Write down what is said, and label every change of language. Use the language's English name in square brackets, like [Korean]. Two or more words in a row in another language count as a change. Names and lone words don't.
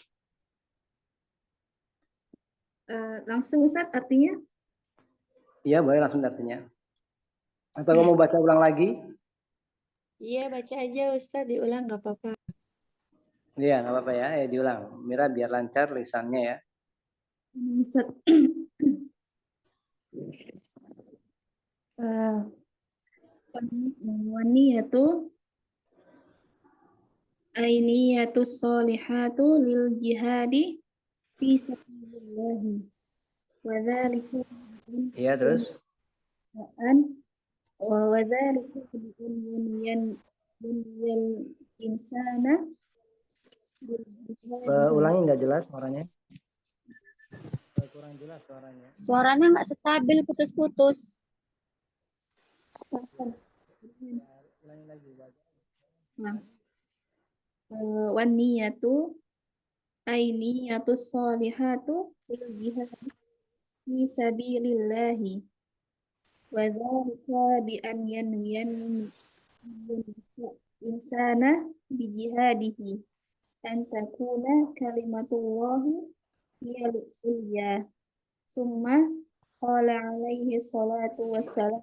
[Indonesian] Langsung Ustaz artinya? Iya, boleh langsung artinya. Atau kamu baca ulang lagi? Iya, baca aja Ustaz, diulang nggak apa-apa. Iya, nggak apa-apa ya, diulang. Mira biar lancar lisannya ya. [Arabic] Ustaz. والنية العينية الصالحة للجهاد في سبيل الله وذلك [Indonesian] Iya, terus? [Arabic] وذلك بنية الإنسان بالجهاد. [Indonesian] Ulangi nggak jelas suaranya. Kurang jelas suaranya. Suaranya nggak stabil, putus-putus. Ulangi lagi. [Arabic] والنية العينية الصالحة للجهاد في سبيل الله وذلك بأن ينوي الإنسان بجهاده أن تكون كلمة الله هي العليا ثم قال عليه الصلاة والسلام.